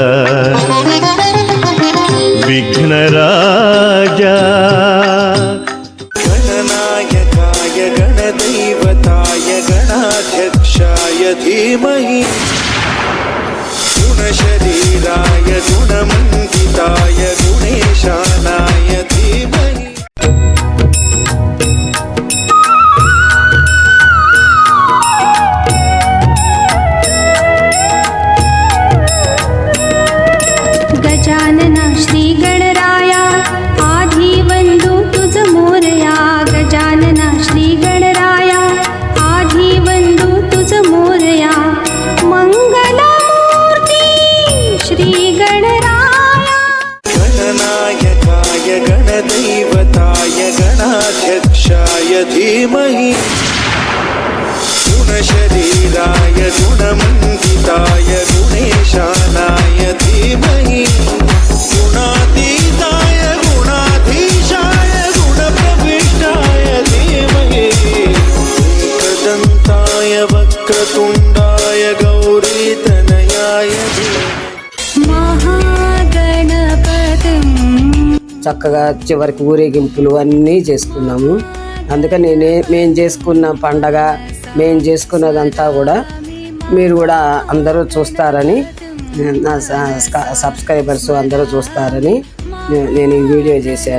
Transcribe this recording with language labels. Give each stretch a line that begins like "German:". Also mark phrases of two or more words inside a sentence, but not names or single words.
Sanskrit: విఘ్నరాజ గణనాయకాయ గణదైవతాయ గణాధ్యక్షాయ ధీమహి గుణశరీరాయ గుణమండితాయ గుణేశానాయ ధీమహి.
Marathi: गजानन श्री गणराया आधी वंदू तुझ मोरया, गजानन श्री गणराया आधी वंदू तुझ मोरया, मंगलमूर्ती श्री गणराया.
Sanskrit: गणनायकाय गणदैवताय गणाध्यक्षाय धीमहि गुणशरीराय गुणमण्डिताय गुणेशानाय धीमहि गुणातीताय गुणाधीशाय गुणप्रविष्टाय धीमहि एकदन्ताय वक्रतुण्डाय गौरीतनयाय మహాగణపతిం.
Telugu: చక్కగా చివరికి ఊరేగింపులు అన్నీ చేసుకున్నాము. అందుకని మేము చేసుకున్న పండగ, మేము చేసుకున్నదంతా కూడా మీరు కూడా అందరూ చూస్తారని, నా సబ్స్క్రైబర్స్ అందరూ చూస్తారని నేను ఈ వీడియో చేశాను.